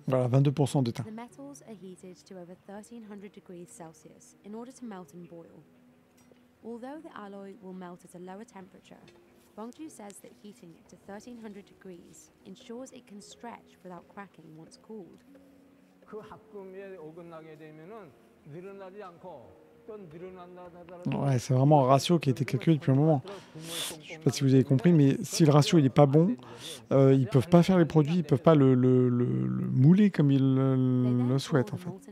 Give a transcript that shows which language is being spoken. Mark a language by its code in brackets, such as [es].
[fr] Voilà, 22% d'étain. [en] The metals are heated to over 1300 degrees Celsius in order to melt and boil. Although the alloy will melt at a lower temperature, Bongju says that heating it to 1300 degrees ensures it can stretch without cracking once cooled. [ko] 그 합금에 어긋나게 되면은 늘어나지 않고 [fr] Ouais, c'est vraiment un ratio qui a été calculé depuis un moment. Je ne sais pas si vous avez compris, mais si le ratio il n'est pas bon, ils ne peuvent pas faire les produits, ils ne peuvent pas le mouler comme ils le souhaitent en fait.